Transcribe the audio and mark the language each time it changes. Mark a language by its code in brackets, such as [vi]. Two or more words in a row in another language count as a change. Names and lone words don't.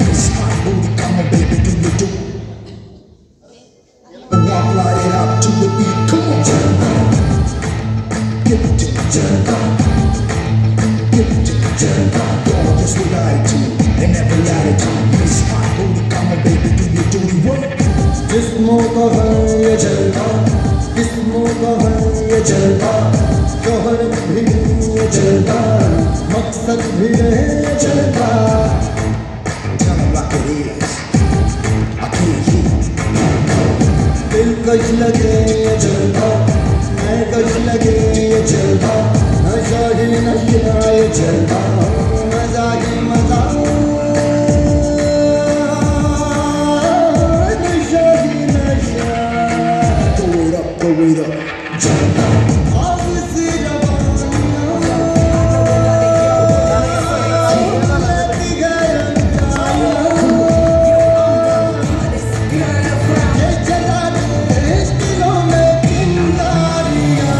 [en] Miss my booty, come on, baby, do you do? Walk, light it up to the beat. Come on, Jalwa. Get it to Jalwa. Get it to Jalwa. Girl, just what I do. And never lie to you. Miss my booty, come on, baby, do you do the work? [hi] जिस्मों का है ये जलवा, जिस्मों का है ये जलवा, जौहर भी ये जलवा, मकसद भी है ये जलवा। [en] Tell me like it is. I can't hear. [hi] दिलकश लगे ये जलवा, महकश लगे ये जलवा, नशा ही नशा ये जलवा, मजा ही मजा, नशा ही नशा। [en] Throw it up, throw it up. Jalwa. [hi] आग सी रवानियाँ, लगी गए ये जला दे दिलों में चिंगारियाँ।